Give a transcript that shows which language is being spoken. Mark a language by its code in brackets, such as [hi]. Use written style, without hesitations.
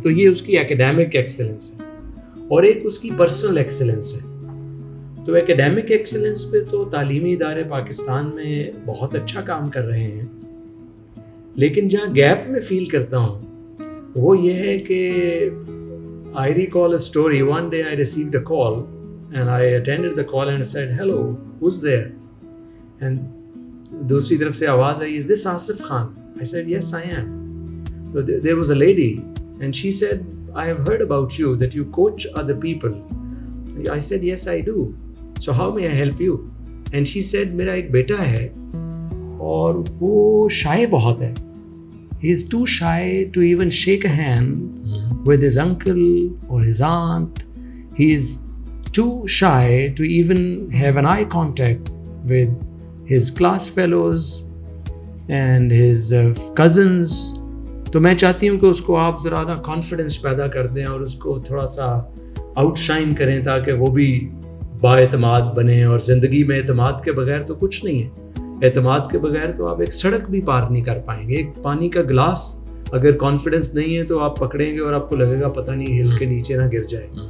[ur] تو یہ اس کی اکیڈیمک ایکسلنس ہے. اور ایک اس کی پرسنل ایکسلنس ہے. تو اکیڈیمک ایکسلنس پہ تو تعلیمی ادارے پاکستان میں بہت اچھا کام کر رہے ہیں, لیکن جہاں گیپ میں فیل کرتا ہوں وہ یہ ہے کہ [en] I recall a story. One day I received a call and I attended the call and said, hello, who's there? And [ur] دوسری طرف سے آواز آئی, [en] is this Asif Khan? I said, yes, I am. So there was a lady and she said, I have heard about you, that you coach other people. I said, yes, I do. So how may I help you? And she said, [ur] میرا ایک بیٹا ہے اور وہ شائع بہت ہے. [en] He is too shy to even shake a hand with his uncle or his aunt. He is too shy to even have an eye contact with his class fellows and his cousins. [ur] تو میں چاہتی ہوں کہ اس کو آپ ذرا نا confidence پیدا کر دیں اور اس کو تھوڑا سا آؤٹ شائن کریں تاکہ وہ بھی با اعتماد بنے. اور زندگی میں اعتماد کے بغیر تو کچھ نہیں ہے. اعتماد کے بغیر تو آپ ایک سڑک بھی پار نہیں کر پائیں گے. ایک پانی کا گلاس اگر کانفیڈنس نہیں ہے تو آپ پکڑیں گے اور آپ کو لگے گا پتہ نہیں ہل کے نیچے نہ گر جائے.